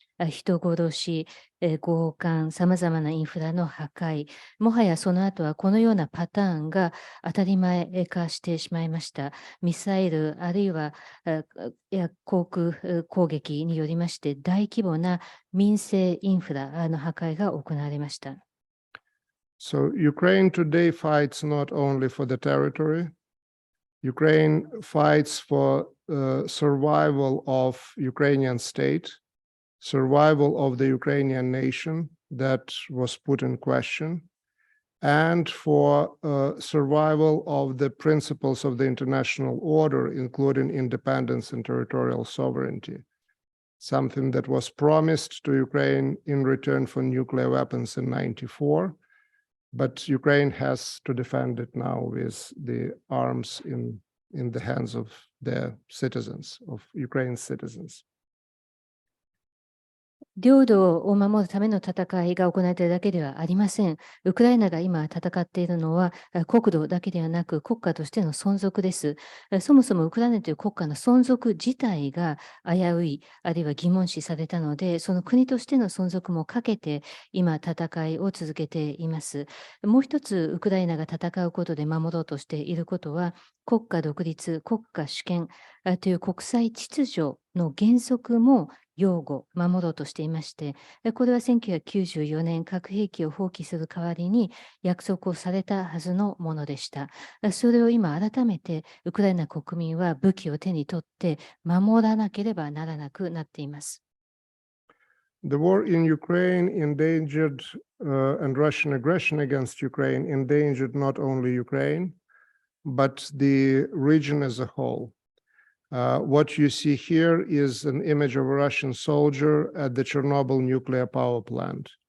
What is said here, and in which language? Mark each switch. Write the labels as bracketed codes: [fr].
[ja] 人殺し、強姦、さまざまなインフラの破壊、もはやその後はこのようなパターンが当たり前化してしまいました。ミサイル、あるいは航空攻撃によりまして、大規模な民生インフラの破壊が行われました。 [en] So Ukraine today fights not only for the territory, Ukraine fights for survival of Ukrainian state.Survival of the Ukrainian nation that was put in question, and for survival of the principles of the international order, including independence and territorial sovereignty, something that was promised to Ukraine in return for nuclear weapons in 1994, but Ukraine has to defend it now with the arms in the hands of their citizens, of Ukraine's citizens. [ja] 領土を守るための戦いが行われているだけではありません。ウクライナが今戦っているのは国土だけではなく国家としての存続です。そもそもウクライナという国家の存続自体が危うい、あるいは疑問視されたので、その国としての存続もかけて今戦いを続けています。もう一つウクライナが戦うことで守ろうとしていることは、国家独立、国家主権という国際秩序の原則も擁護、守ろうとしていまして、これは1994年核兵器を放棄する代わりに約束をされたはずのものでした。それを今改めてウクライナ国民は武器を手に取って守らなければならなくなっています。 [en] The war in Ukraine endangered and Russian aggression against Ukraine endangered not only Ukraine, but the region as a whole.What you see here is an image of a Russian soldier at the Chernobyl nuclear power plant.